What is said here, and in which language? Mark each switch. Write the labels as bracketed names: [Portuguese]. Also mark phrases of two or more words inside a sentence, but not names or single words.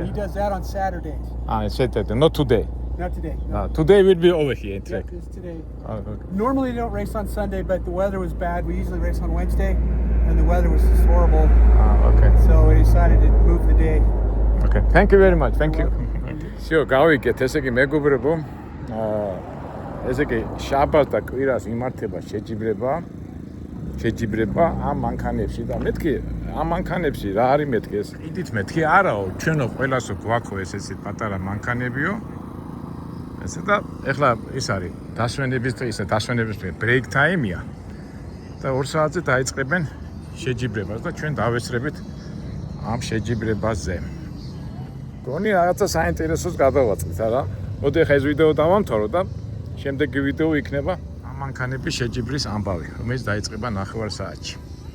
[English] And he does that on Saturdays. I said that. Not today. Not today. No. Today will be over here in Yeah, track. it's today. Okay. Normally they don't race on Sunday, but the weather was bad. We usually race on Wednesday, and the weather was just horrible. Okay. So we decided to move the day. Okay. Thank you very much. Thank you. [Georgian] Всё, გავიგეთ, ესე იგი მეგობრებო, ესე იგი შაბათს და კვირას იმართება შეჯიბრება ამ მანქანებში და მეთქი ამ მანქანებში რა არის მეთქი ეს კიდით მეთქი არაო ჩვენო ყველასო გვაქვს ეს პატარა მანქანებიო ესე და ეხლა ის არის დასვენების დღე [English] break time- [Georgian] ია და 2 საათზე დაიწყებენ შეჯიბრებას და ჩვენ დავესწრებით ამ შეჯიბრებაზე გონი რაღაცა საინტერესოს გადავაწყდით არა მოდი ხა ეს ვიდეო დავამთავრო და შემდეგი ვიდეო იქნება ამ მანქანების შეჯიბრის ამბავი რომელიც დაიწყება 9 საათში